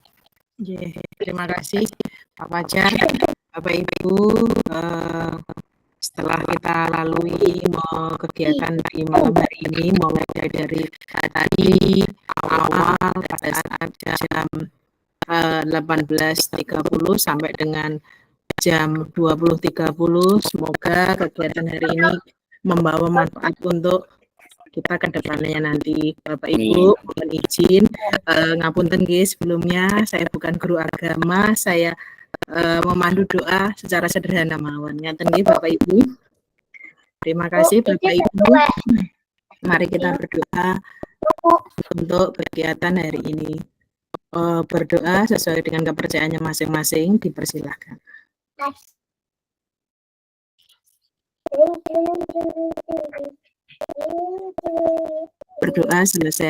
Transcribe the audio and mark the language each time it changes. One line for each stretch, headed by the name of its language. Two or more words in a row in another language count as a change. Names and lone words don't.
Indonesian: Terima kasih Pak Fajar, Bapak Ibu, setelah kita lalui kegiatan di malam hari ini, mulai dari tadi awal pada saat jam 18.30 sampai dengan jam 20.30, semoga kegiatan hari ini membawa manfaat untuk kita ke depannya nanti. Bapak Ibu, mohon izin
Javanese: ngapunten nggih,
Indonesian: sebelumnya saya bukan guru agama, saya memandu doa secara sederhana mawon.
Javanese: Ngaten nggih
Indonesian: Bapak Ibu. Terima kasih Bapak Ibu. Mari kita berdoa untuk kegiatan hari ini. Berdoa sesuai dengan kepercayaannya masing-masing, dipersilahkan. Berdoa selesai.